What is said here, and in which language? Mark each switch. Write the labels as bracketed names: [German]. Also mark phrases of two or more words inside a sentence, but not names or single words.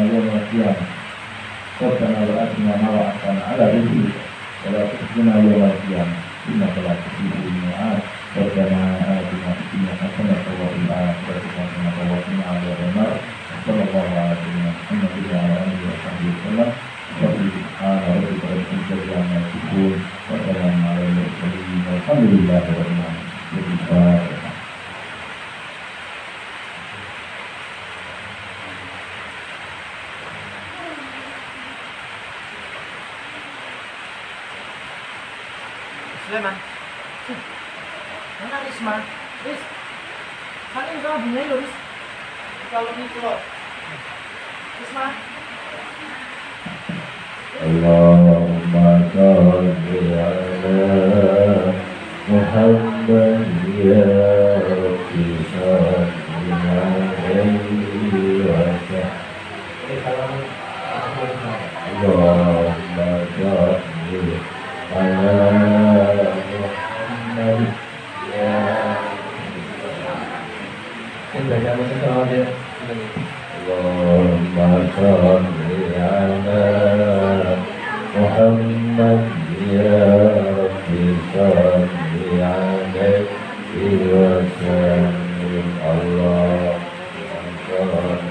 [Arabic] يوم القيامة ربنا وآتنا ما وعدتنا على رسلك ولا تخزنا يوم القيامة إنك لا تخلف الميعاد ربنا آتنا في الدنيا حسنة وفي الآخرة حسنة وقنا عذاب النار صلى الله على سيدنا محمد وعلى آله وصحبه وسلم سبحان ربك رب العزة عما يصفون وسلام على المرسلين والحمد لله رب العالمين. [Malay] Sulaiman, mana Risma? Ris, saling kau bunyi lo Ris. Kalau ni keluar, Risma. [Arabic] اللهم صل على محمد يا ربي صل عليه وسلم. اللهم صل اللهم صل على محمد يا ربي صل عليه وسلم. Allahumma